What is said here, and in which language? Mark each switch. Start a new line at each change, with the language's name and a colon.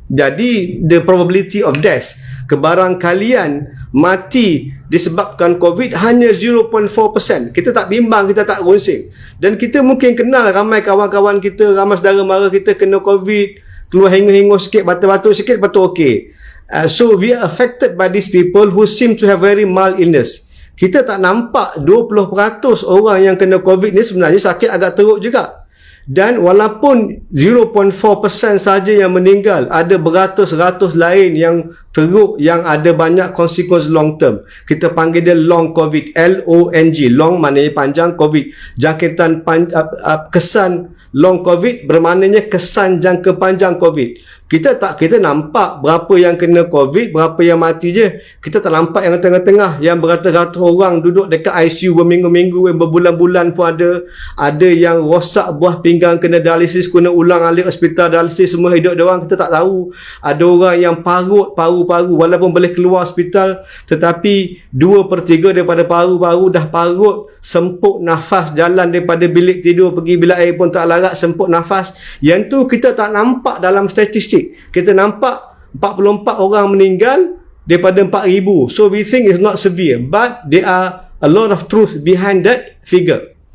Malay: Jadi
English: the probability of death,
Malay: kebarangkalian mati disebabkan COVID hanya 0.4%. Kita tak bimbang, kita tak runsing. Dan kita mungkin kenal ramai kawan-kawan kita, ramai saudara mara kita kena COVID, keluar hingus-hingus sikit, batuk-batuk sikit, lepas tu okey.
English: So we are affected by these people who seem to have very mild illness.
Malay: Kita tak nampak 20% orang yang kena COVID ni sebenarnya sakit agak teruk juga. Dan walaupun 0.4% saja yang meninggal, ada beratus-ratus lain yang teruk, yang ada banyak konsekuensi long term. Kita panggil dia long COVID, L-O-N-G. Long maknanya panjang, COVID jangkitan kesan Long COVID bermaknanya kesan jangka panjang COVID. Kita nampak berapa yang kena COVID, berapa yang mati je. Kita tak nampak yang tengah-tengah, yang beratus-ratus orang duduk dekat ICU berminggu-minggu, berbulan-bulan pun ada. Ada yang rosak buah pinggang, kena dialisis, kena ulang alik hospital dialisis, semua hidup dia orang kita tak tahu. Ada orang yang parut paru-paru walaupun boleh keluar hospital, tetapi 2/3 daripada paru-paru dah parut, sempuk nafas, jalan daripada bilik tidur pergi bilik air pun tak larat, sempuk nafas. Yang tu kita tak nampak dalam statistik. Kita nampak 44 orang meninggal daripada 4,000.
English: So we think it's not severe, but there are a lot of truth behind that figure.